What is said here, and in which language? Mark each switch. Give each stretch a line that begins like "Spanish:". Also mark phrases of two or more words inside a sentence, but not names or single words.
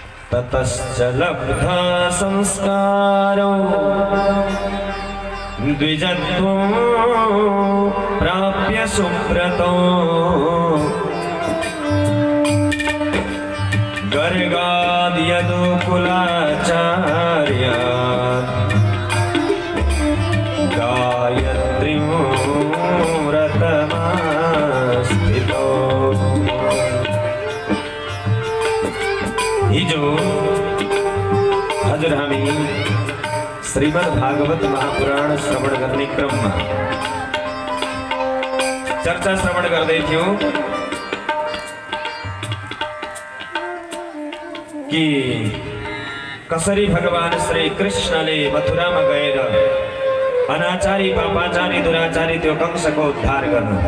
Sanskrit: ततश्च लब्धा संस्कारो द्विजत्वं प्राप्य सुब्रतो गर्गाद्यदुकुलाचार्य गायत्रीं व्रतमास्थितो।
Nepali: हिजो हजुर हामी श्रीमद् भागवत महापुराण श्रवण गर्ने क्रममा चर्चा श्रवण गर्दै थियौं कि कसरी भगवान श्री कृष्णले मथुरामा गएर अनाचारी पापाचारी दुराचारी त्यो कंसको उद्धार गर्नुभयो।